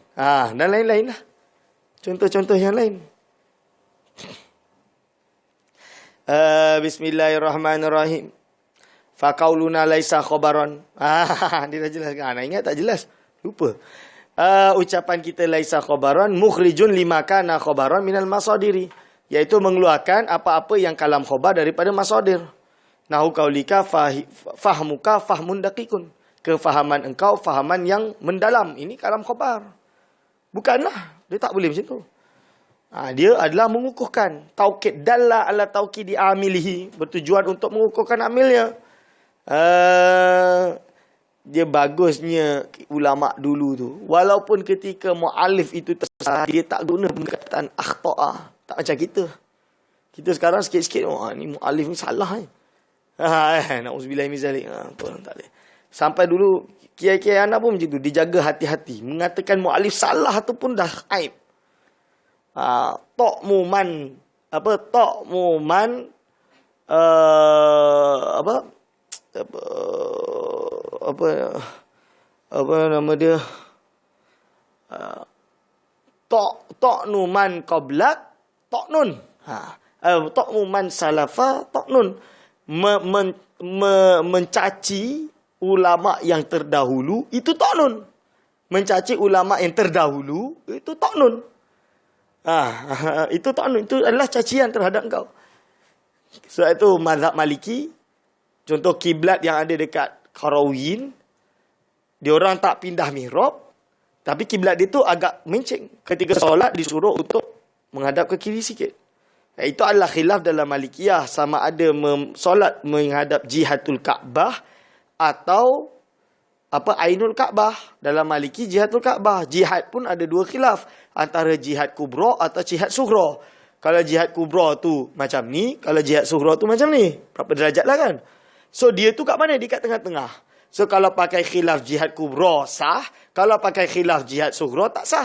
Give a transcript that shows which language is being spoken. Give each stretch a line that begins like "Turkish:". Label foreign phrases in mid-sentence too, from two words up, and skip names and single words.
Malay: Dan lain-lain lah. Contoh-contoh yang lain. Bismillahirrahmanirrahim.
Arabic: فقولنا ليس خبرا.
Malay: Dia dah jelaskan. Nak ingat tak jelas? Lupa. Ucapan kita
Arabic: ليس خبرا مخرج لما كان خبرا من المصادر,
Malay: iaitu mengeluarkan apa-apa yang
Arabic: كلام خبر
Malay: daripada masadir.
Arabic: نحو قولك فهمك فهم دقيق.
Malay: Kefahaman engkau fahaman yang mendalam. Ini
Arabic: كلام خبر.
Malay: Bukanlah. Dia tak boleh macam tu. Dia adalah mengukuhkan.
Arabic: توكيد دال على توكيد عامله.
Malay: Bertujuan untuk mengukuhkan amilnya. Dia bagusnya ulama dulu tu. Walaupun ketika mu'alif itu tersalah, dia tak guna perkataan akhta'a. Tak macam kita. Kita sekarang sikit-sikit, ni mu'alif ni salah.
Arabic: نعوذ بالله من ذلك.
Malay: Tak boleh. Sampai dulu, kiai-kiai anak pun macam tu. Dijaga hati-hati. Mengatakan mu'alif salah tu pun dah aib. Tokmuman. Tokmuman. Apa nama dia?
Arabic: طعن من قبلك طعن. طعن من سلف طعن.
Malay: Mencaci ulama yang terdahulu itu ta'nun. Mencaci ulama yang terdahulu itu ta'nun. Itu ta'nun, itu adalah cacian terhadap engkau. Sebab itu mazhab Maliki, contoh kiblat yang ada dekat Qarawin, dia orang tak pindah mihrab, tapi kiblat dia tu agak mencing. Ketika solat disuruh untuk menghadap ke kiri sikit. Itu adalah khilaf dalam Malikiyah, sama ada solat menghadap
Arabic: جهة الكعبة
Malay: atau
Arabic: عين الكعبة.
Malay: Dalam Maliki
Arabic: جهة الكعبة.
Malay: Jihad pun ada dua khilaf, antara
Arabic: جهة كبرى
Malay: atau
Arabic: جهة صغرى.
Malay: Kalau
Arabic: جهة كبرى
Malay: tu macam ni, kalau
Arabic: جهة صغرى
Malay: tu macam ni. Berapa derajat lah kan? So dia tu kat mana? Dia kat tengah-tengah. So kalau pakai khilaf
Arabic: جهة كبرى
Malay: sah, kalau pakai khilaf
Arabic: جهة صغرى
Malay: tak sah.